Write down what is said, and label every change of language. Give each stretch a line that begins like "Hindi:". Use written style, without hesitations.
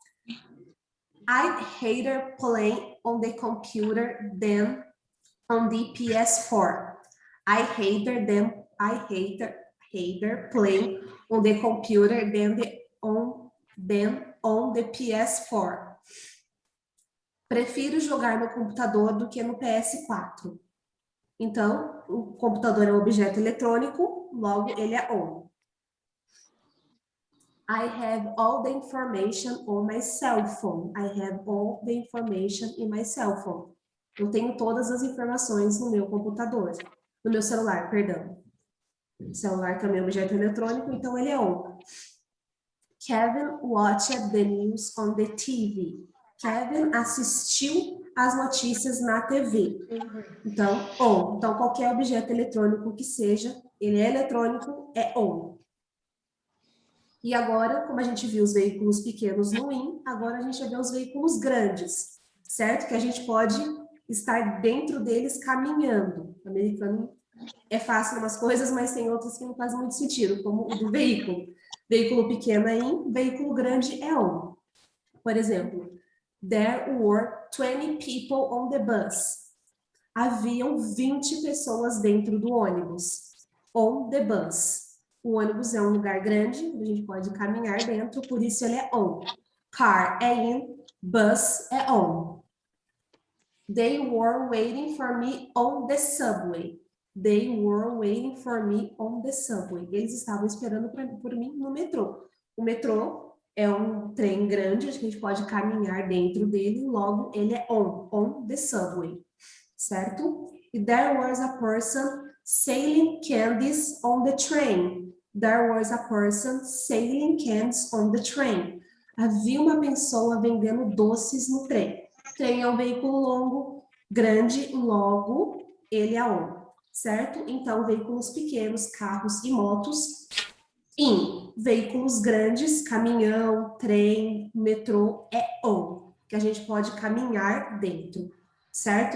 English: I'd rather play on the computer than on the PS4. I rather play on the computer than on the PS4.
Portuguese: Prefiro jogar no computador do que no PS4. Então, o computador é um objeto eletrônico, logo ele é on.
English: I have all the information on my cell phone. I have all the information in my cell phone.
Portuguese: Eu tenho todas as informações no meu computador, no meu celular, perdão. O celular também é um objeto eletrônico, então ele é on.
English: Kevin watched the news on the TV.
Portuguese: Kevin assistiu as notícias na TV. Então, on. Então, qualquer objeto eletrônico que seja, ele é eletrônico, é on. E agora, como a gente viu os veículos pequenos no in, agora a gente vai ver os veículos grandes, certo? Que a gente pode estar dentro deles caminhando. O americano é fácil umas coisas, mas tem outras que não fazem muito sentido, como o do veículo. Veículo pequeno é in, veículo grande é on. Por exemplo,
English: there were 20 people on the bus.
Portuguese: Haviam 20 pessoas dentro do ônibus.
English: On the bus.
Portuguese: O ônibus é um lugar grande, a gente pode caminhar dentro, por isso ele é on. Car é in, bus é on.
English: They were waiting for me on the subway. They were waiting for me on the subway.
Portuguese: Eles estavam esperando por mim no metrô. O metrô é um trem grande, a gente pode caminhar dentro dele, logo ele é on the subway, certo?
English: E there was a person selling candies on the train. There was a person selling candies on the train.
Portuguese: Havia uma pessoa vendendo doces no trem. Trem é um veículo longo, grande, logo ele é on, certo? Então, veículos pequenos, carros e motos, in. Veículos grandes, caminhão, trem, metrô, é on, que a gente pode caminhar dentro, certo?